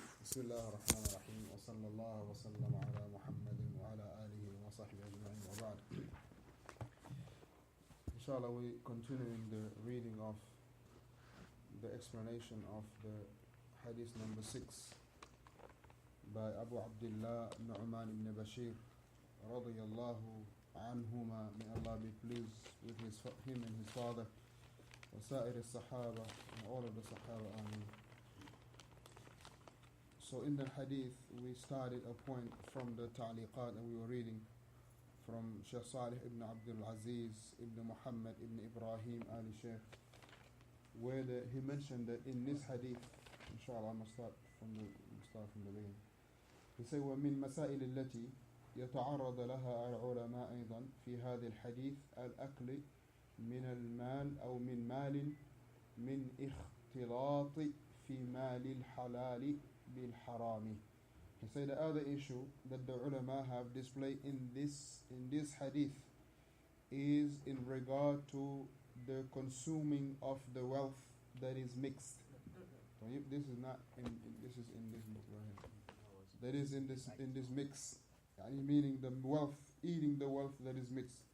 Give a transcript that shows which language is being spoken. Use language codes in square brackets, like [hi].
[ar] بسم الله الرحمن الرحيم وصلى الله وسلم على محمد وعلى آله وصحبه أجمعين وبعد. [en] Inshallah, we continuing the reading of the explanation of the hadith number 6 by Abu Abdullah Nu'man ibn Bashir radiyallahu anhuma, may Allah be pleased with him and his father, [ar] وسائر الصحابة, [en] and all of the Sahaba, amin. So in the hadith, we started a point from the ta'liqat that we were reading from Shaykh Salih ibn Abdul Aziz ibn Muhammad ibn Ibrahim Ali Shaykh, where he mentioned that in this hadith, inshallah, I'm going to start from the beginning. He said, [ar] وَمِن مَسَائِلِ التي يتعرض لها العلماء أيضا في هذا الحديث الأكل من المال أو من مال من اختلاط في مال الحلال بالحرام. [en] He said the other issue that the ulama have displayed in this hadith is in regard to the consuming of the wealth that is mixed. This is not this is in this book right here. That is in this mix, meaning the wealth, eating the wealth that is mixed.